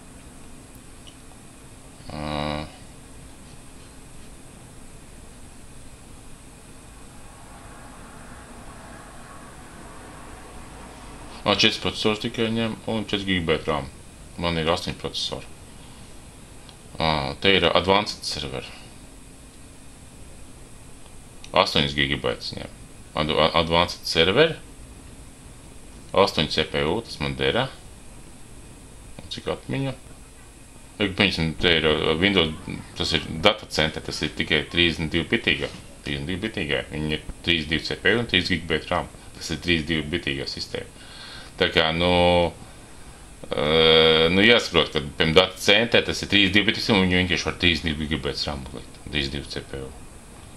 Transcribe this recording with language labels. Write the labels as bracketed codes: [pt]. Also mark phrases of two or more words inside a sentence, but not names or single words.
[lv] Man 4 procesors tikai ņem un [en] 4 GB RAM. [lv] Man ir 8 procesori. Te ir [en] Advanced server. [lv] 8 GB ņem. [en] Advanced server. 8 CPU, [lv] tas man dera. Un cik atmiņa? Pieņemsim, te ir Windows, tas ir [en] data center, [lv] tas ir tikai 32 bitīgā. 32 bitīgā. Viņi ir 32 CPU un [en] 3 GB RAM. [lv] Tas ir 32 bitīgā sistēma. Tā kā, jāsaprot, ka, piemēram, data centrē tas ir 32 bitīgs, un viņi vienkārši var [en] 32 GB RAM [lv] likt, 32 CPU.